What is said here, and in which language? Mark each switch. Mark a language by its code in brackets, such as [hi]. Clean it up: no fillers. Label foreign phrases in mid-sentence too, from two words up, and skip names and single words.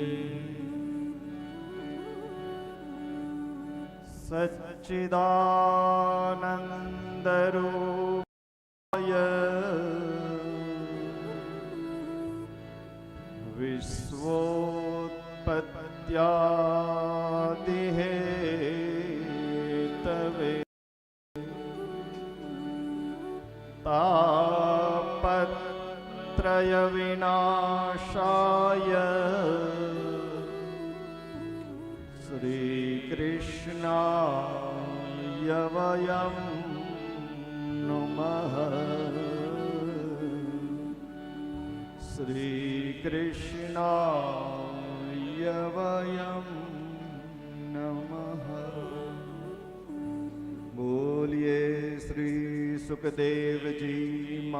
[sa] सच्चिदानंद रूपाय विश्वोत्पत्त्यादिहेतवे तापत्रय विनाशाय श्री कृष्णाय वयम नमः श्री कृष्णाय वयम नमः [gu] બોલીએ શ્રી સુખદેવજી